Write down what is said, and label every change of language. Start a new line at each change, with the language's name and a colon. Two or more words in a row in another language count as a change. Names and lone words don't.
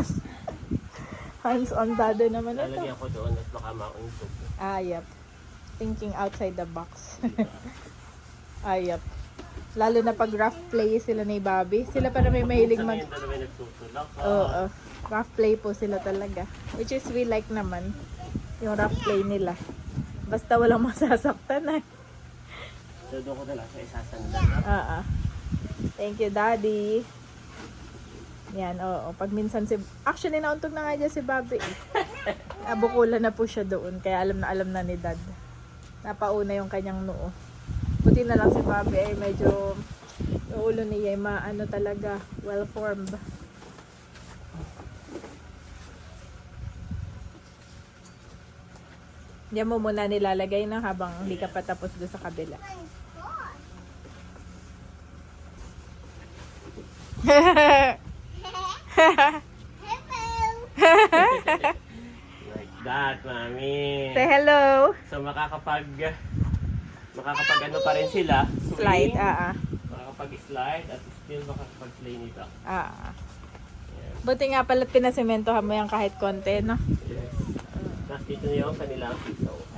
English: Hands-on Daddy
Filipino: naman ito. Lalagyan ko doon at baka mauntog.
English: Yep. Thinking outside the box. Yep.
Filipino: Lalo na pag
English: rough play
Filipino: sila ni Bobby. Sila pa na may mahilig mag... Minsan yung dalawa nagtutulak. Oo.
English: Rough play
Filipino: po sila talaga.
English: Which is we like
Filipino: naman. Yung
English: rough play nila.
Filipino: Basta walang masasaktan eh. So doon ko na lang sa isasandal.
English: Thank you, Daddy.
Filipino: Yan, oo. Pag minsan actually, nauntog na nga dyan si Bobby. Bukulan na po siya doon. Kaya alam na ni Dad. Napauna yung kanyang noo. Buti na lang si Bobby ay medyo yung ulo niya ay maano talaga, well-formed. Diyan mo muna nilalagay na habang hindi ka pa tapos doon sa kabila.
English: Like that, Mami. Say hello.
Filipino: So makakapag ano pa rin sila. Slide, swing, Makakapag-slide at still makakapag-play nito.
English: Yes.
Filipino: Buti nga pala pinasementohan mo yan kahit konti, no?
English: Yes.
Filipino: Tapos dito na yung kanilang piso.